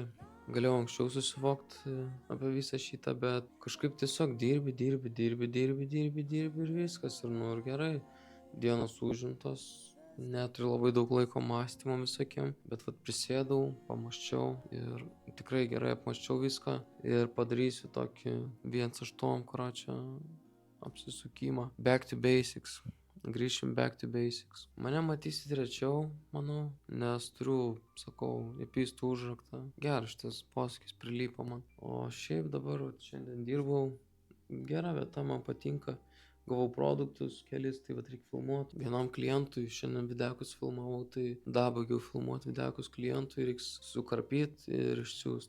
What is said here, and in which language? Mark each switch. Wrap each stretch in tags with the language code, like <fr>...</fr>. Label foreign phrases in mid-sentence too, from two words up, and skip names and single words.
<lt>Galėjau anksčiau susivokti apie visą šitą, bet kažkaip tiesiog dirbi ir viskas. Ir ir gerai, dienos užimtos, neturiu labai daug laiko mąstymo visokiem, bet prisėdau, pamąsčiau ir tikrai gerai apmąsčiau viską ir padarysiu tokį 1.8 karačio apsisukimą.</lt> <en>Back to basics. Grįšim back to basics.</en> <lt>Mane matysit rečiau, manau, nes turiu, sakau, įpystų užraktą. Geras šitas posakis prilypo man. O šiaip dabar šiandien dirbau. Gera vieta, man patinka. Gavau produktus, kelis, tai reikia filmuoti. Vienam klientui šiandien videkus filmavau, tai dar baigiau filmuoti videkus klientui, reiks sukarpyti ir išsiųsti.</lt>